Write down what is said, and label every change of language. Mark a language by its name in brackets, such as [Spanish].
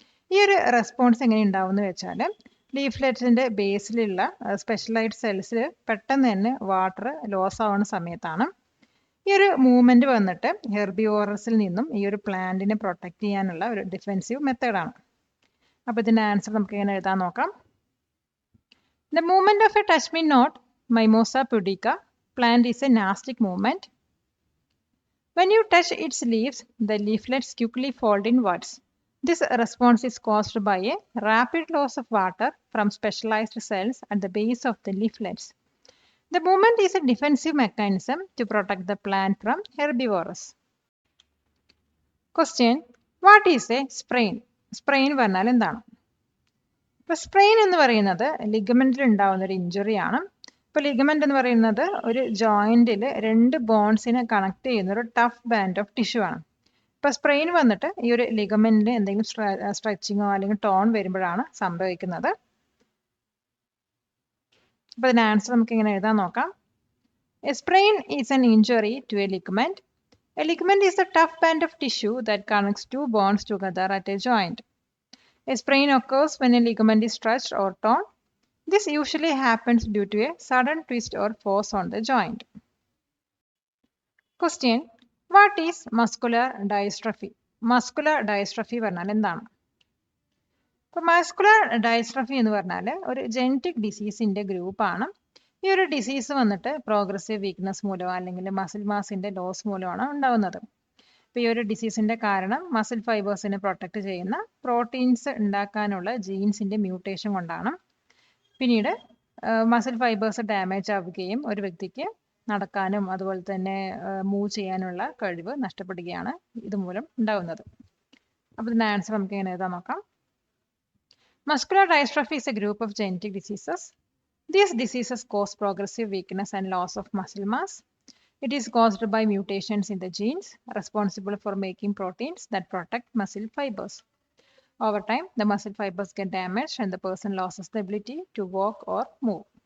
[Malayalam] ഈ ഒരു റെസ്പോൺസ് എങ്ങനെ ഉണ്ടാവും എന്ന് വെച്ചാൽ ലീഫ്ലെറ്റ്സിന്റെ ബേസിലുള്ള സ്പെഷ്യലൈസ്ഡ് സെൽസിൽ പെട്ടെന്ന് തന്നെ വാട്ടർ ലോസ് ആവുന്ന സമയത്താണ്. ഈ ഒരു മൂവ്മെന്റ് വന്നിട്ട് ഹെർബിവോറസിൽ നിന്നും ഈ ഒരു പ്ലാന്റിനെ പ്രൊട്ടക്ട് ചെയ്യാനുള്ള ഒരു ഡിഫെൻസീവ് മെത്തേഡാണ്. അപ്പോൾ ഇതിന്റെ ആൻസർ നമുക്ക് എങ്ങനെ എഴുതാൻ നോക്കാം. [English] The movement of a touch me not Mimosa pudica plant is a nastic movement. When you touch its leaves, the leaflets quickly fold inwards. This response is caused by a rapid loss of water from specialized cells at the base of the leaflets. The movement is a defensive mechanism to protect the plant from herbivores. Question. What is a sprain? [Malayalam] Sprain പറഞ്ഞാൽ എന്താണ്? ഇപ്പോൾ sprain എന്ന് പറയുന്നത് ലിഗമെന്റിൽ ഉണ്ടാവുന്ന ഒരു injury ആണ്. ഇപ്പോൾ ligament എന്ന് പറയുന്നത് ഒരു ജോയിന്റിൽ രണ്ട് ബോൺസിനെ കണക്ട് ചെയ്യുന്ന ഒരു ടഫ് ബാൻഡ് ഓഫ് ടിഷ്യൂ ആണ്. ഇപ്പോൾ സ്പ്രെയിൻ വന്നിട്ട് ഈ ഒരു ലിഗമെന്റിന് എന്തെങ്കിലും സ്ട്രെച്ചിങ്ങോ അല്ലെങ്കിൽ ടോൺ വരുമ്പോഴാണ് സംഭവിക്കുന്നത്. അപ്പോൾ ഇതിന്റെ ആൻസർ നമുക്ക് ഇങ്ങനെ എഴുതാൻ നോക്കാം. [English] A sprain is an injury to a ligament. A ligament is a tough band of tissue that connects two bones together at a joint. A sprain occurs when a ligament is stretched or torn. This usually happens due to a sudden twist or force on the joint. Question. What is muscular dystrophy? [Malayalam] Muscular dystrophy പറഞ്ഞാൽ എന്താണ്? ഇപ്പോൾ muscular dystrophy എന്ന് പറഞ്ഞാൽ ഒരു genetic ഡിസീസിന്റെ ഗ്രൂപ്പാണ്. ഈ ഒരു disease വന്നിട്ട് പ്രോഗ്രസീവ് വീക്ക്നെസ് മൂലമോ അല്ലെങ്കിൽ മസിൽ മാസിന്റെ ലോസ് മൂലമാണ് ഉണ്ടാവുന്നത്. ഇപ്പോൾ ഈ ഒരു ഡിസീസിന്റെ കാരണം മസിൽ ഫൈബേഴ്സിനെ പ്രൊട്ടക്ട് ചെയ്യുന്ന പ്രോട്ടീൻസ് ഉണ്ടാക്കാനുള്ള ജീൻസിന്റെ മ്യൂട്ടേഷൻ കൊണ്ടാണ്. പിന്നീട് മസിൽ ഫൈബേഴ്സ് ഡാമേജ് ആവുകയും ഒരു വ്യക്തിക്ക് നടക്കാനും അതുപോലെ തന്നെ മൂവ് ചെയ്യാനുള്ള കഴിവ് നഷ്ടപ്പെടുകയാണ് ഇതുമൂലം ഉണ്ടാവുന്നത്. അപ്പോൾ ഇതിന്റെ ആൻസർ നമുക്ക് എങ്ങനെ എഴുതാൻ നോക്കാം. [English] Muscular dystrophy is a group of genetic diseases. These diseases cause progressive weakness and loss of muscle mass. It is caused by mutations in the genes responsible for making proteins that protect muscle fibers. Over time, the muscle fibers get damaged and the person loses the ability to walk or move.